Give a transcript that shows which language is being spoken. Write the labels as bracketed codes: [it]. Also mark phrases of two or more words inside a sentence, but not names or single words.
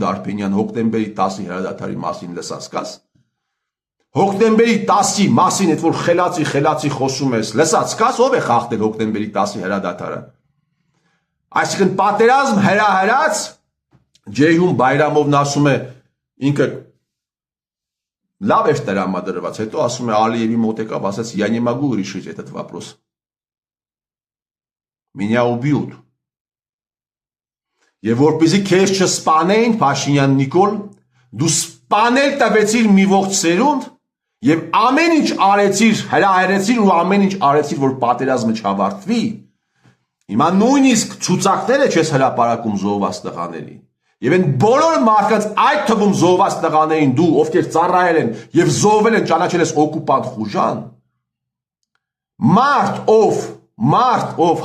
[hy] Դարփինյան հոկտեմբերի 10-ի հրադադարի մասին լսած կաս, հոկտեմբերի 10-ի մասին, այդ որ խելացի խոսում ես, լսած կաս, ով է խախտել հոկտեմբերի 10-ի հրադադարը, այսինքն պատերազմ հրահրած, Ջեյհուն Բայրամովն ասում է, ինքը լավ էր տրամադրված, հետո ասում է Ալիևի մոտ եկավ, ասաց, [ru] я не могу решить этот вопрос. Меня убьют. [hy] Եվ որպեսզի քեզ չսպանեին, Փաշինյան Նիկոլ, դու սպանել տվեցիր մի ողջ սերունդ եւ ամեն ինչ արեցիր, հրահրեցիր ու ամեն ինչ արեցիր, որ պատերազմը չավարտվի։ Հիմա նույնիսկ ցուցակները չես հրապարակում զոհված տղաների։ Եվ այն բոլոր մարդկանց, այդ թվում զոհված տղաներին դու, ովքեր ծառայել են եւ զոհվել են, ճանաչել ես օկուպանտ Խուժան։ Մարդ, ով